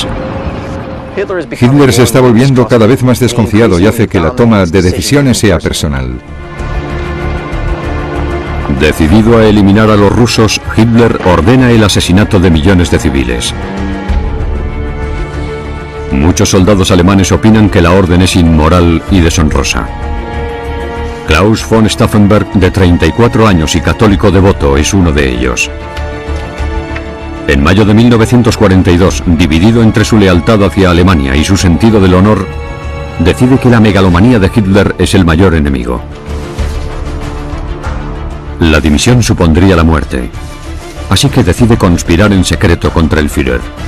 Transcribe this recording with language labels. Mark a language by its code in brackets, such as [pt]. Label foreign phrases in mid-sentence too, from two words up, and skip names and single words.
[es] Hitler se está volviendo cada vez más desconfiado y hace que la toma de decisiones sea personal. Decidido a eliminar a los rusos, Hitler ordena el asesinato de millones de civiles. Muchos soldados alemanes opinan que la orden es inmoral y deshonrosa. Klaus von Stauffenberg, de 34 años y católico devoto, es uno de ellos. En mayo de 1942, dividido entre su lealtad hacia Alemania y su sentido del honor, decide que la megalomanía de Hitler es el mayor enemigo. La dimisión supondría la muerte, así que decide conspirar en secreto contra el Führer.